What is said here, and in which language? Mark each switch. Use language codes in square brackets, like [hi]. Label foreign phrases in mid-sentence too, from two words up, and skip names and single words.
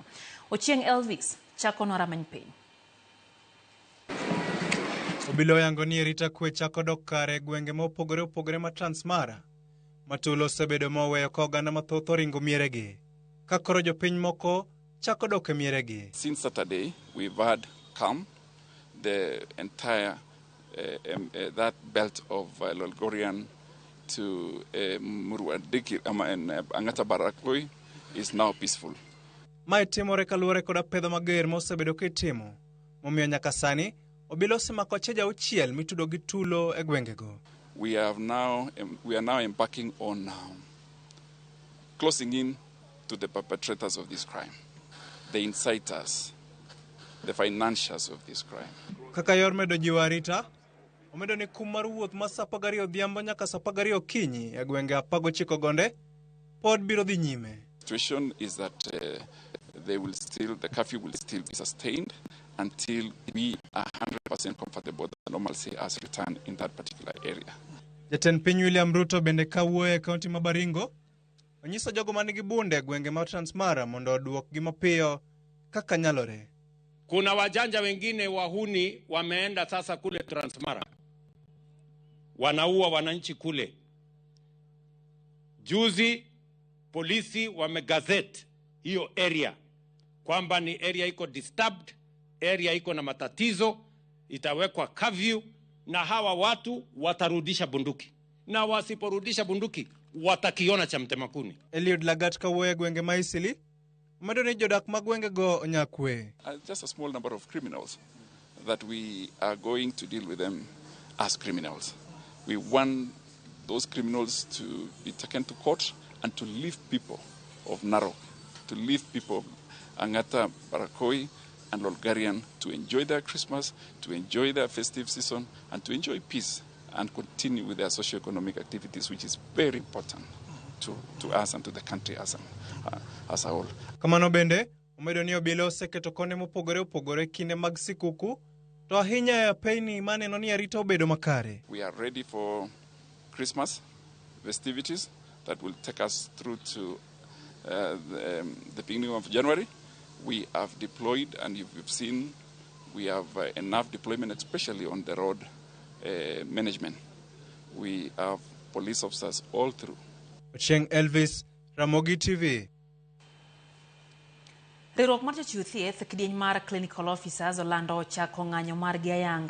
[luo] Ochieng Elvis chako noramany piny. Obila oyangoni rita kwe chako dok kare gwenge mopogore ma Transmara. Matulo osebedo moweyo ka oganda mathoth oringo mieregi. Ka koro jopiny moko chako dok e mieregi. [en] Since Saturday, we've had calm. The entire that belt of Lolgorian to Muruadiki and Angata Barakoi is now peaceful. [luo] Mae timore kaluwore koda pedho mager mosebedo kitimo. Momiyo nyaka sani obila osemako cheja uchiel mitudo gi tulo e gwengego. [en] We are now embarking on closing in to the perpetrators of this crime, the inciters, the financiers of this crime. [luo] Kaka yor medo jiwarita, omedo ni kum mar wuoth ma saa 12 odhiambo nyaka saa 12 okinyi e gwenge 19 gonde pod biro dhi nyime. [en] The situation is that the curfew will still be sustained until we are 100% comfortable that normalcy has returned in that particular area. [luo] Jatend piny William Ruto bende kawuoyo e kaunti ma Baringo onyiso jogo manigi bunde gwenge ma Transmara mondo oduokgi mapiyo kaka nyalore. [sw] Kuna wajanja wengine wahuni wameenda sasa kule Transmara, wanaua wananchi kule. Juzi polisi wamegazette hiyo area kwamba ni area iko disturbed, area iko na matatizo, itawekwa curfew na hawa watu watarudisha bunduki, na wasiporudisha bunduki watakiona cha mtemakuni. [luo] Eliud Lagat kawuoyo gwenge ma Isili omedo ni jodak ma gwengego nyakwe. [en] Just a small number of criminals that we are going to deal with them as criminals. We want those criminals to be taken to court and to leave people of Narok, to leave people of Angata, Barakoi and Lolgarian to enjoy their Christmas, to enjoy their festive season, and to enjoy peace and continue with their socio-economic activities, which is very important to us and to the country as a whole. [luo] Kamano bende, omedo ni obila oseketo kone mopogore kinde mag sikuku, to ahinya e apeyni maneno ni arita obedo makare. [en] We are ready for Christmas festivities that will take us through to the beginning of January. We have deployed, and you've seen, we have enough deployment, especially on the road management. We have police officers all through. [luo] Ochieng Elvis, Ramogi TV. Riwruok mar jochiw thieth kidieny mar [en] clinical officers [luo] olando chako ng'anyo margi ayanga